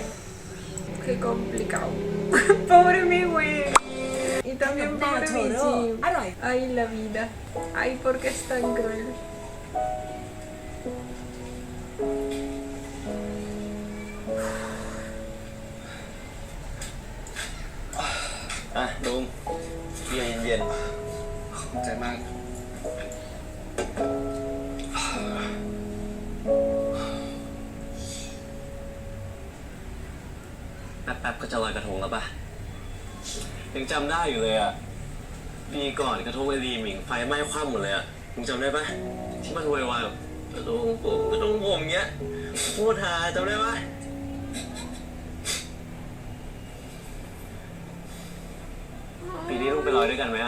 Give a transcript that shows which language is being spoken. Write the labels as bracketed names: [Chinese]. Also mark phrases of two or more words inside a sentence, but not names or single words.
[Spanish] Qué complicado. Pobre mi güey. Y también pobre mi Jim. Ay, la vida. Ay, ¿por qué es tan cruel? [Thai] อ่ะลุงเย็นเย็นขอบใจมาก แป๊บๆก็จะลอยกระทงแล้วปะยังจำได้อยู่เลยอะปีก่อนกระทงไอรีหมิงไฟไหม้คว่ำหมดเลยอะมึงจำได้ปะที่มันโวยวายแบบกระทงผมเงี้ยโคตรฮาจำได้ปะปีนี้ลูกไปลอยด้วยกันไหมอะ